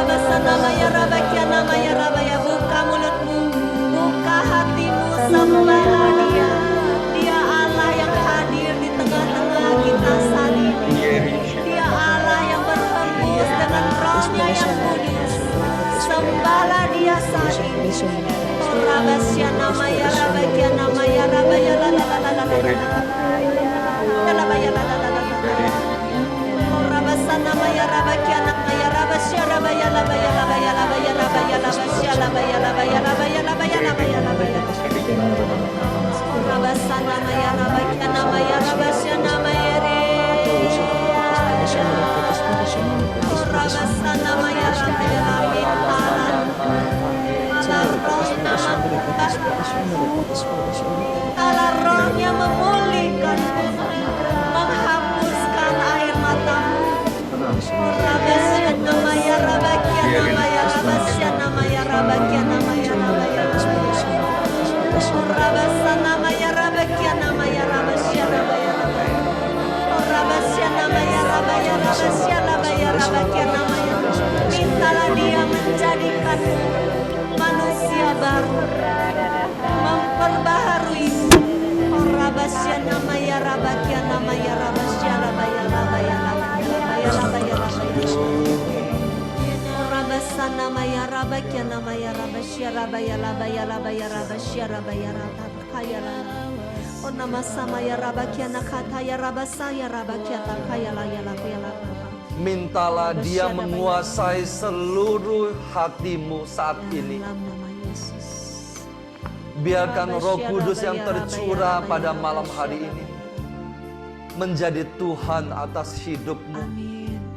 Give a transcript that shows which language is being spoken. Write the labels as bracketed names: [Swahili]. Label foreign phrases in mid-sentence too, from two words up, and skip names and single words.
[Indonesian] sana maya rabakia nama ya rabaya. Buka mulutmu, buka hatimu, sembahlah Dia. Dia Allah yang hadir di tengah-tengah kita saat ini. Dia Allah yang berhembus dengan rohnya yang kudus. Sembahlah Dia saat ini. Rabasya nama ya rabakia nama ya rabaya la la la la la la la la la la la la. Rabasana maya rabakia nama ya rabasya rabaya la baya la baya la baya la baya la basya la baya la baya la baya la baya la baya la baya. Rabasana maya rabakia nama ya rabasya nama ya re. Rabasana maya rabaya la bitalan. Allah rohnya memulihkan, menghapuskan air matamu. Rabasya nama ya rabakia nama ya rabasya nama ya rabakia nama ya rabaya. Rabasya nama ya rabakia nama ya rabasya rabaya. Rabasya nama ya rabaya rabasya rabaya rabakia nama ya. Mintalah Dia menjadikanmu manusia baru, memperbaharuimu. Rabasya nama ya rabakia nama ya rabasya rabaya rabaya rabaya rabaya rabaya. Rabasya nama ya rabakia nama ya rabasya rabaya rabaya rabaya rabasya rabaya rabaya rabaya. Oh nama sama ya rabakia nakata ya rabasa ya rabakia takaya la ya la ya la. Mintalah Dia menguasai seluruh hatimu saat ini. Dalam nama Yesus. Biarkan Roh Kudus yang tercurah pada malam hari ini menjadi Tuhan atas hidupmu. Amin.